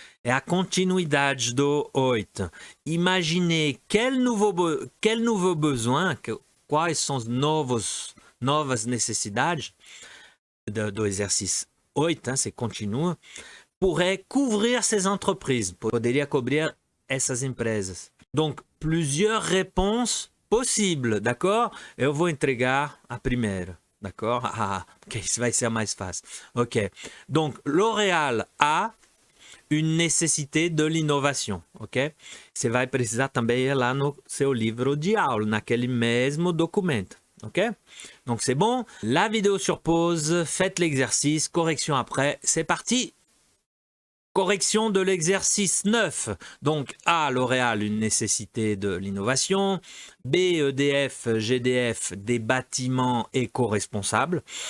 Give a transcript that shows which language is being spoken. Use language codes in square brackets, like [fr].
[fr] Et à [pt] continuidade do 8. [fr] Imaginez quel nouveau besoin, [pt] quais são as novas necessidades do exercício 8, [fr] hein, c'est continu, pourrait couvrir ces entreprises, [pt] poderia cobrir essas empresas. [fr] Donc, plusieurs réponses possibles, d'accord? [pt] Eu vou entregar a primeira, d'accord? Ah, ok, isso vai ser mais fácil. [fr] Ok, donc L'Oréal a une nécessité de l'innovation, ok? [pt] Você vai precisar também ir lá no seu livro de aula, naquele mesmo documento, ok? [fr] Donc c'est bon, la vidéo sur pause, faites l'exercice, correction après, c'est parti! Correction de l'exercice 9. Donc A, L'Oréal, une nécessité de l'innovation. B, EDF, GDF, des bâtiments éco-responsables.